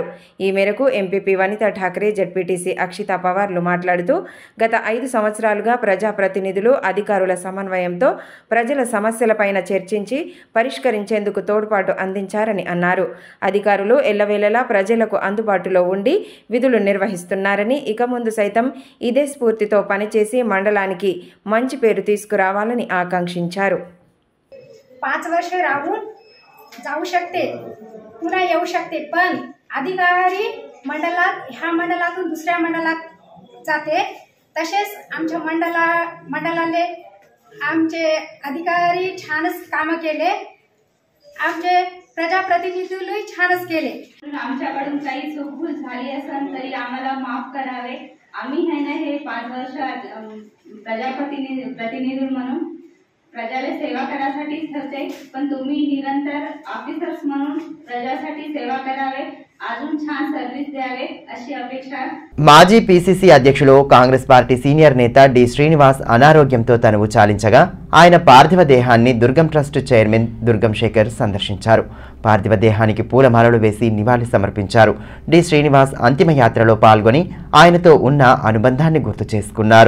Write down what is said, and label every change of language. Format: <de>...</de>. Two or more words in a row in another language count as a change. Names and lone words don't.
<te>ఈ మేరకు ఎంపీపీ వనితా ఠాక్రే, జెడ్పీటీసీ అక్షితా పవార్లు మాట్లాడుతూ గత 5 సంవత్సరాలుగా ప్రజాప్రతినిధులు, అధికారుల సమన్వయంతో ప్రజల సమస్యలపైన చర్చించి పరిష్కరించేందుకు తోడ్పాటు అందించారని అన్నారు. అధికారులు ఎల్లవేళలా ప్రజలకు అందుబాటులో ఉండి విధులు నిర్వహిస్తున్నారని, ఇక ముందు సైతం ఇదే స్ఫూర్తితో పనిచేసి మండలానికి మంచి పేరు తీసుకురావాలని ఆకాంక్షించారు.</te> <mr>5 वर्ष राहून जाऊ शकते, पुन्हा येऊ शकते, पण अधिकारी मंडलात ह्या मंडलातून दुसऱ्या मंडलात जाते. तसेच आमच्या मंडलाले आमचे अधिकारी छानच कामं केले. आमचे प्रजाप्रतिनिधींनी छानच केले. आमच्याकडून काही चूकभूल झाली असेल तरी आम्हाला माफ करावे. आम्ही हे 5 वर्ष प्रतिनिधी म्हणून प्रजाला सेवा करायसाठीच ठेवते, पण तुम्ही निरंतर ऑफिसर्स म्हणून प्रजासाठी सेवा करावे, अजून छान सर्व्हिस द्यावे अशी अपेक्षा.</mr> <te>మాజీ పీసీసీ అధ్యక్షులు కాంగ్రెస్ పార్టీ సీనియర్ నేత డి శ్రీనివాస్ అనారోగ్యంతో తనువు చాలించగా ఆయన పార్థివ దేహాన్ని దుర్గం ట్రస్ట్ చైర్మన్ దుర్గం శేఖర్ సందర్శించారు. పార్థివ దేహానికి పూలమాలలు వేసి నివాళి సమర్పించారు. డి శ్రీనివాస్ అంతిమ యాత్రలో పాల్గొని ఆయనతో ఉన్న అనుబంధాన్ని గుర్తు చేసుకున్నారు.</te>